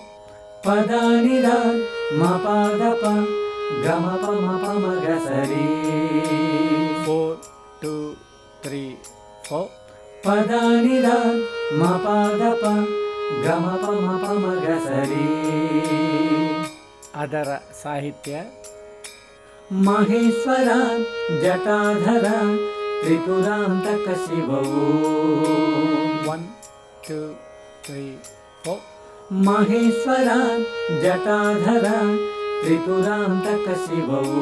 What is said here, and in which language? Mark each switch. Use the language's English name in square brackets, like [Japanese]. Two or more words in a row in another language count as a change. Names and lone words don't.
[Kannada] ಪದಾನಿದ ಮ ಪಾದ ಪ ಗಮ ಪ ಮ ಪ ಮ ಗ ಸರಿ. 4 2 3 4. ಪದಾನಿದ ಮ ಪಾದ ಪ ಗಮ ಪ ಮ ಪ ಮ ಗ ಸರಿ. ಅದರ ಸಾಹಿತ್ಯ ಮಹೇಶ್ವರ ಜಟಾಧರ ತ್ರಿಪುರಾಂತಕ ಶಿವವು. 1 2 3 4. ಮಹೇಶ್ವರ ಜಟಾಧರ ತ್ರಿಪುರಾಂತಕ ಶಿವವು.